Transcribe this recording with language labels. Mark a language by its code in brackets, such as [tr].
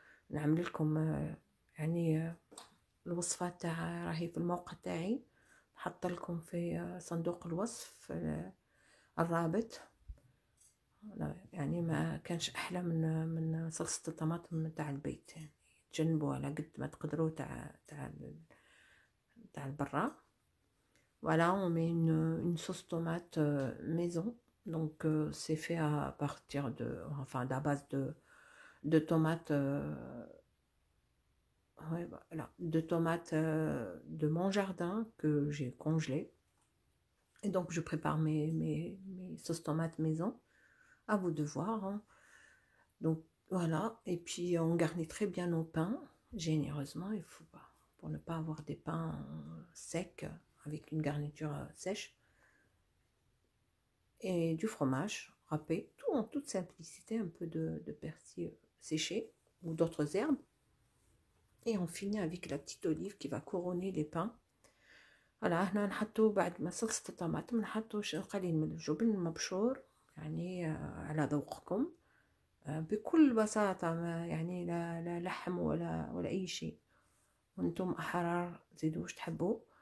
[ar] نعمل لكم يعني الوصفات تاع راهي في الموقع تاعي، نحط لكم في صندوق الوصف الرابط. يعني ما كانش احلى من صلصة الطماطم تاع البيت، يعني تجنبوا على قد ما تقدروا تاع البرا. [fr] Voilà, on met une sauce tomate maison. Donc c'est fait à partir à base de tomates, ouais, voilà, de tomates de mon jardin que j'ai congelées. Et donc je prépare mes sauces tomates maison, à vous de voir, hein. Donc voilà, et puis on garnit très bien nos pains, généreusement, il faut pas, pour ne pas avoir des pains secs avec une garniture sèche. Et du fromage râpé, tout en toute simplicité, un peu de persil séché ou d'autres herbes. Et on finit avec la petite olive qui va couronner les pains. [ar] Voilà, هنا نحطو بعد ما صلصة الطماطم نحطو قليل من الجبن المبشور، يعني على ذوقكم بكل بساطة، ما يعني لا لحم ولا أي شيء، وانتم أحرار زيدوا واش تحبوا.